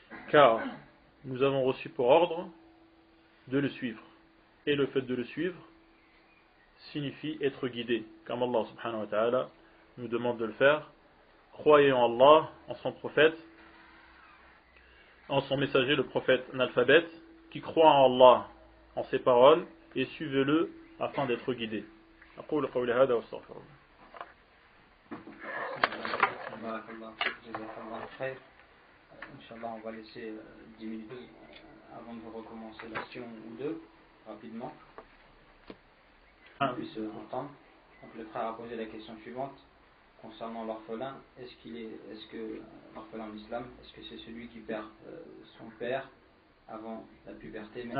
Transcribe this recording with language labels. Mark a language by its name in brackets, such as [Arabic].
[French] car nous avons reçu pour ordre de le suivre, et le fait de le suivre signifie être guidé, comme Allah subhanahu wa ta'ala nous demande de le faire. Croyez en Allah, en son prophète, en son messager, le prophète analphabète, qui croit en Allah, en ses paroles, et suivez-le afin d'être guidé. [Arabic] أقول قولي هذا واستغفر الله. [French] Inch'Allah, on va laisser 10 minutes avant de recommencer l'action ou deux, rapidement, pour qu'on puisse entendre. Donc le frère a posé la question suivante concernant l'orphelin. Est-ce que l'orphelin en islam, est-ce que c'est celui qui perd son père avant la puberté?